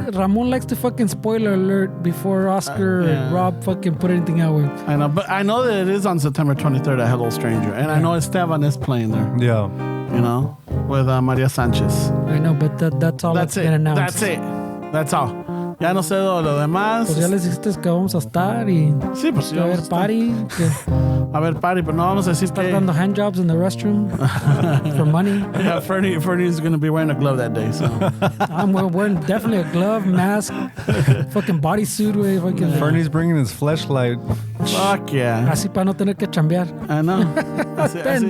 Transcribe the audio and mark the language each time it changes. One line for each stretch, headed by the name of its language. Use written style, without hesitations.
English: Ramon likes to fucking spoiler alert before Oscar and Rob fucking put anything out with. I know, but I know that it is on September 23rd at Hello Stranger, and I know Esteban is playing there. Yeah. You know, with Maria Sanchez. I know, but that's all that's been announced. That's it. That's all. Ya no sé lo demás.
Spanish: Pues ya les dijiste que vamos a estar y sí, pues sí, a ver party. A ver party, pero no vamos a decir
English: estar dando handjobs in the restroom for money. Yeah, Fernie is going to be wearing a glove that day, so. I'm wearing definitely a glove, mask, fucking bodysuit, güey. Fucking. Fernie's bringing his fleshlight. Fuck yeah.
Spanish: Así para no tener que chambear. I know. Así.